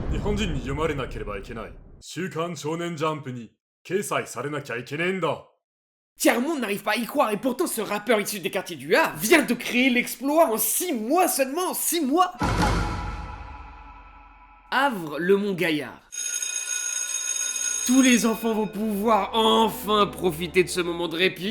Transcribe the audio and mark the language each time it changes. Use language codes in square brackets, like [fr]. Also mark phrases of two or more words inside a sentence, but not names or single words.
[ja] 本人に読まれなければいけない週刊少年ジャンプに掲載されなきゃいけねえんだ。 [fr] Tiers-Monde n'arrive pas à y croire et pourtant ce rappeur issu des quartiers du Havre vient de créer l'exploit en 6 mois seulement, 6 mois. Havre, le Mont Gaillard. Tous les enfants vont pouvoir enfin profiter de ce moment de répit.